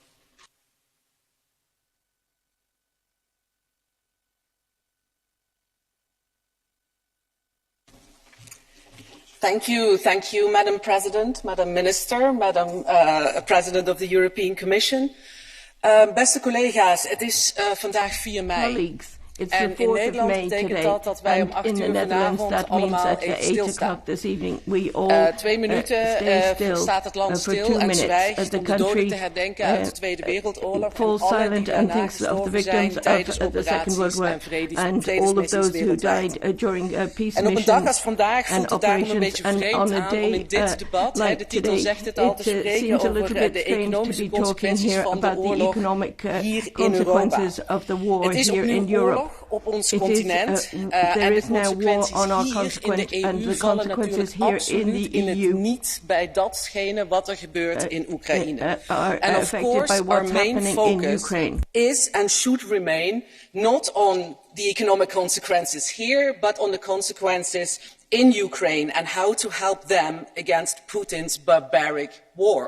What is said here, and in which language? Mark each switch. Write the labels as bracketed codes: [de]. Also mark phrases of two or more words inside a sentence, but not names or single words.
[en] Thank you, Madam President, Madam Minister, Madam President of the European Commission. [nl] Beste collega's, het is vandaag 4 mei. En in Nederland betekent dat wij om 8 uur vanavond allemaal even stilstaan. 2 minuten staat het land stil en zwijgt om de doden te herdenken uit de Tweede Wereldoorlog en allen die daarna gestorven zijn tijdens operaties en vredesmissies wereldwijd. En op een dag als vandaag voelt het daarom een beetje vreemd aan om in dit debat, de titel zegt het al, te spreken over de economische consequenties van de oorlog hier in Europa. Het is opnieuw oorlog op ons continent en de consequenties hier in de EU vallen natuurlijk absoluut in het niet bij datgene wat er gebeurt in Oekraïne. [en] And of course our main focus is and should remain not on the economic consequences here, but on the consequences in Ukraine and how to help them against Putin's barbaric war.